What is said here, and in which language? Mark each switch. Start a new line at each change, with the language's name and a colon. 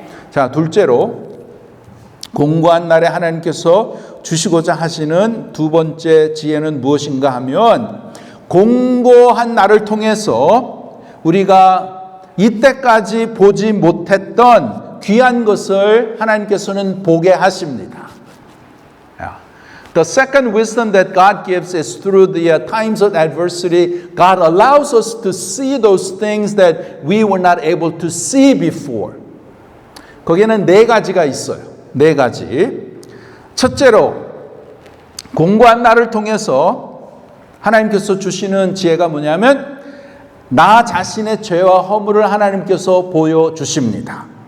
Korean: 자, 둘째로 공고한 날에 하나님께서 주시고자 하시는 2번째 지혜는 무엇인가 하면 공고한 날을 통해서 우리가 이때까지 보지 못했던 귀한 것을 하나님께서는 보게 하십니다.
English: The second wisdom that God gives is through the times of adversity. God allows us to see those things that we were not able to see before.
Korean: 거기에는 4가지가 있어요. 4가지. 첫째로 공고한 날을 통해서 하나님께서 주시는 지혜가 뭐냐면 나 자신의 죄와 허물을 하나님께서 보여주십니다.